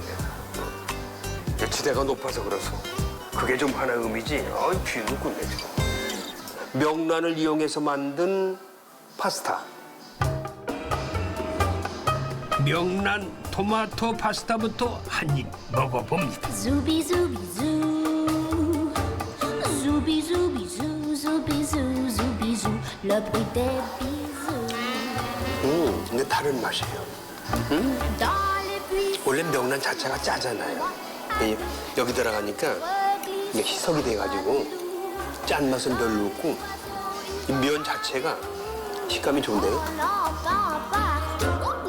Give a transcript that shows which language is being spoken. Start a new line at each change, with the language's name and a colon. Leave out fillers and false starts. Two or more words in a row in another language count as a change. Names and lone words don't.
Korean: 지대가 높아서 그래서 그게 좀 하나의 의미지. 뷰는 끝내줘. 명란을 이용해서 만든 파스타. 명란 토마토 파스타부터 한 입 먹어봅니다.
French: Zooby zooby zoo, zooby zooby zoo, zooby zoo, zooby zoo, le bruit des bisous.
Korean: 근데 다른 맛이에요.
French: Dans les buissons,
Korean: 원래 명란 자체가 짜잖아요. 여기 들어가니까 이게 희석이 돼가지고 짠맛은 별로 없고 이 면 자체가 식감이 좋은데요.
French: l'entend partout.